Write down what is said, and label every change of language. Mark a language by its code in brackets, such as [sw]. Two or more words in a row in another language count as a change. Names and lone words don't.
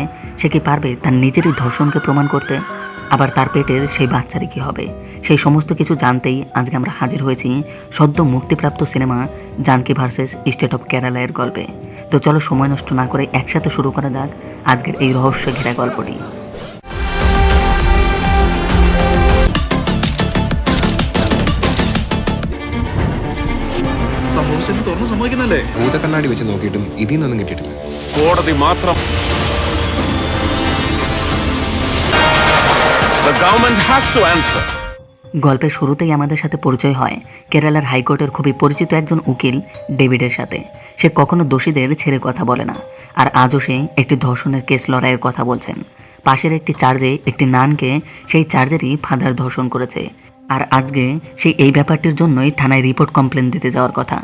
[bn] সে কি পারবে তার নিজেরই ধর্ষণকে প্রমাণ করতে? আবার তার পেটের সেই বাচ্চারই কী হবে? সেই সমস্ত কিছু জানতেই আজকে আমরা হাজির হয়েছি সদ্য মুক্তিপ্রাপ্ত সিনেমা জানকি ভার্সেস স্টেট অফ কেরালা এর গল্পে। তো চলো সময় নষ্ট না করে একসাথে শুরু করা যাক আজকের এই রহস্য ঘেরা গল্পটি। [ml] സംഭവിച്ചെന്ന് തുറന്ന് സമ്മതിക്കുന്നല്ലേ? ഭൂതക്കണ്ണാടി വെച്ച് നോക്കിയിട്ടും ഇതിൽ നിന്നൊന്നും കിട്ടിയിട്ടില്ല. കോടതി മാത്രം. [en] The government has to answer. [bn] গল্পের শুরুতেই আমাদের সাথে পরিচয় হয় কেরালার হাইকোর্টের খুবই পরিচিত একজন উকিল ডেভিডের সাথে। সে কখনো দোষীদের ছেড়ে কথা বলে না, আর আজও সে একটি ধর্ষণের কেস লড়াইয়ের কথা বলছেন। পাশের একটি চার্জে একটি নানকে সেই চার্জেরই ফাদার ধর্ষণ করেছে, আর আজকে সে এই ব্যাপারটির জন্যই থানায় [en] report complain [bn] দিতে যাওয়ার কথা।